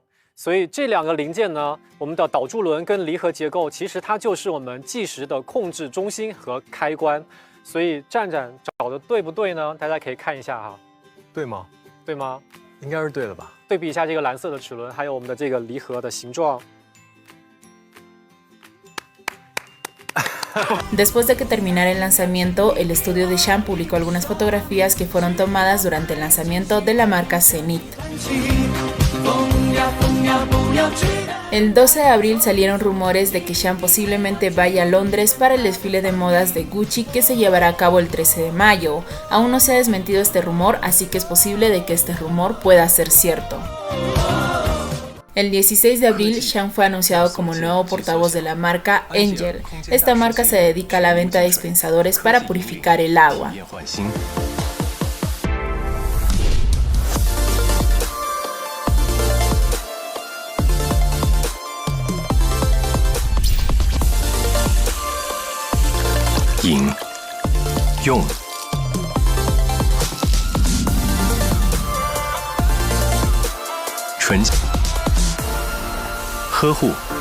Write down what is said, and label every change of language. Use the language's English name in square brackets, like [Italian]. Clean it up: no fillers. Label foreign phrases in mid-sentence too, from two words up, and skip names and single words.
[Chinese] 所以这2个零件呢，我们的导柱轮跟离合结构，其实它就是我们计时的控制中心和开关。所以战战找的对不对呢？大家可以看一下哈。对吗？对吗？应该是对的吧。对比一下这个蓝色的齿轮，还有我们的这个离合的形状。 [Spanish] Después de que terminara el lanzamiento, el estudio de Shan publicó algunas fotografías que fueron tomadas durante el lanzamiento de la marca Zenith. El 12 de abril salieron rumores de que Shang posiblemente vaya a Londres para el desfile de modas de Gucci que se llevará a cabo el 13 de mayo. Aún no se ha desmentido este rumor, así que es posible de que este rumor pueda ser cierto. El 16 de abril, Shang fue anunciado como el nuevo portavoz de la marca Angel. Esta marca se dedica a la venta de dispensadores para purificar el agua. [Chinese] Yin, Yong, Chun, 呵护，